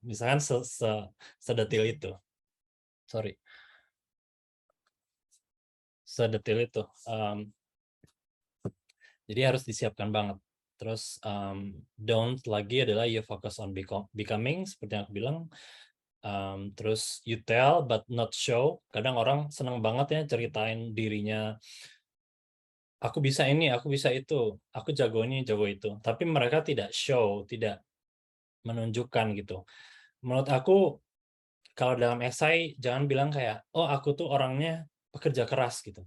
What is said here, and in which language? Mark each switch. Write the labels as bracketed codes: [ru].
[id] Misalkan sedetil itu. Sorry. Sedetil itu. Jadi harus disiapkan banget. Terus don't lagi adalah [en] you focus on becoming [id] seperti yang aku bilang. Terus [en] you tell but not show. [id] Kadang orang senang banget ya ceritain dirinya, aku bisa ini, aku bisa itu, aku jago ini, jago itu. Tapi mereka tidak show, tidak menunjukkan gitu. Menurut aku kalau dalam esai jangan bilang kayak, oh aku tuh orangnya pekerja keras gitu.